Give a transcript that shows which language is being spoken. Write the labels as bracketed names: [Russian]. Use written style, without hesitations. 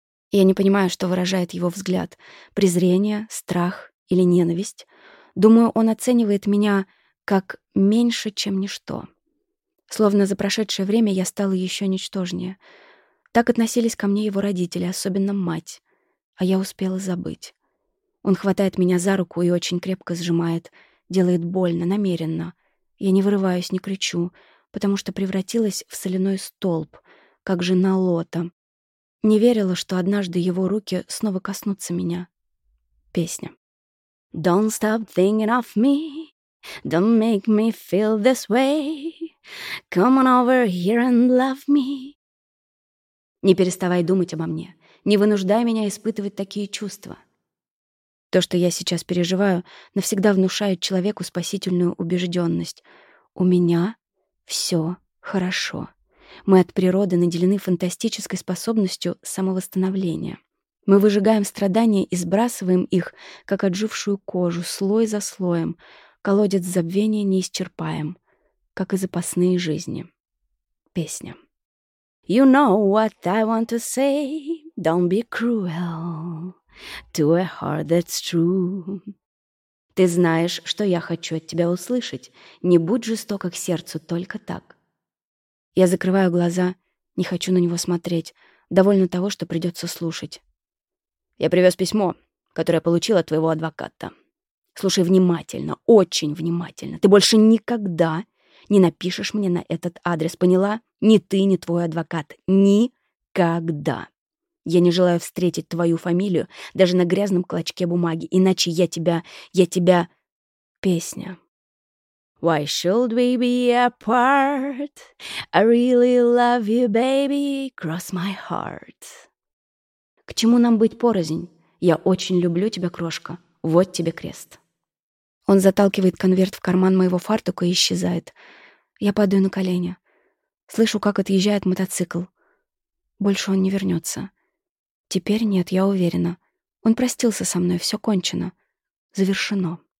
[Russian] Я не понимаю, что выражает его взгляд. Презрение, страх или ненависть. Думаю, он оценивает меня как меньше, чем ничто. Словно за прошедшее время я стала еще ничтожнее. Так относились ко мне его родители, особенно мать. А я успела забыть. Он хватает меня за руку и очень крепко сжимает. Делает больно, намеренно. Я не вырываюсь, не кричу, потому что превратилась в соляной столб, как жена Лота. Не верила, что однажды его руки снова коснутся меня. Песня. [English] Don't stop thinking of me. Don't make me feel this way. Come on over here and love me. [Russian] Не переставай думать обо мне. Не вынуждай меня испытывать такие чувства. То, что я сейчас переживаю, навсегда внушает человеку спасительную убежденность. У меня все хорошо. Мы от природы наделены фантастической способностью самовосстановления. Мы выжигаем страдания и сбрасываем их, как отжившую кожу, слой за слоем. Колодец забвения не исчерпаем, как и запасные жизни. Песня. [English] You know what I want to say. Don't be cruel to a heart that's true. [Russian] Ты знаешь, что я хочу от тебя услышать. Не будь жестока к сердцу, только так. Я закрываю глаза, не хочу на него смотреть. Довольно того, что придется слушать. Я привез письмо, которое получил от твоего адвоката. Слушай внимательно, очень внимательно. Ты больше никогда не напишешь мне на этот адрес, поняла? Ни ты, ни твой адвокат. Никогда. Я не желаю встретить твою фамилию даже на грязном клочке бумаги, иначе я тебя... [English] Песня. Why should we be apart? I really love you, baby, cross my heart. [Russian] К чему нам быть порознь? Я очень люблю тебя, крошка. Вот тебе крест. Он заталкивает конверт в карман моего фартука и исчезает. Я падаю на колени. Слышу, как отъезжает мотоцикл. Больше он не вернется. Теперь нет, я уверена. Он простился со мной, все кончено. Завершено.